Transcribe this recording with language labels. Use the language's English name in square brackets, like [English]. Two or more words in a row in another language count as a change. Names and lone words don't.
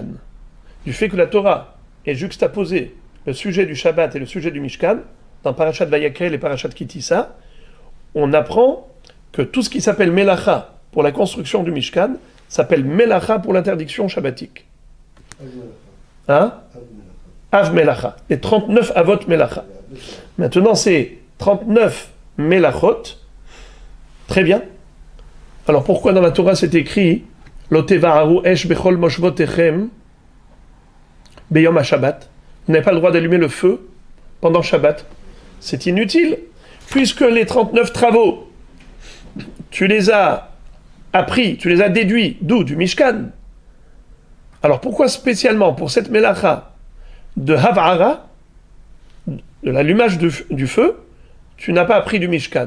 [French] Du fait que la Torah est juxtaposée le sujet du Shabbat et le sujet du Mishkan, dans Parashat Vayakhel et Parashat Kitissa, on apprend que tout ce qui s'appelle melacha pour la construction du Mishkan s'appelle melacha pour l'interdiction shabbatique. Hein? [Hebrew] אב מלאכה. [French] Les 39 [Hebrew] אבות מלאכה. [French] Maintenant, c'est 39 melachot. Très bien. Alors pourquoi dans la Torah c'est écrit [Hebrew] לא תבערו אש בכל משבתיכם ביום השבת? [French] Vous n'avez pas le droit d'allumer le feu pendant Shabbat. C'est inutile, puisque les 39 travaux, tu les as appris, tu les as déduits, d'où? Du Mishkan. Alors pourquoi spécialement pour cette melacha de Havara, de l'allumage du feu, tu n'as pas appris du Mishkan?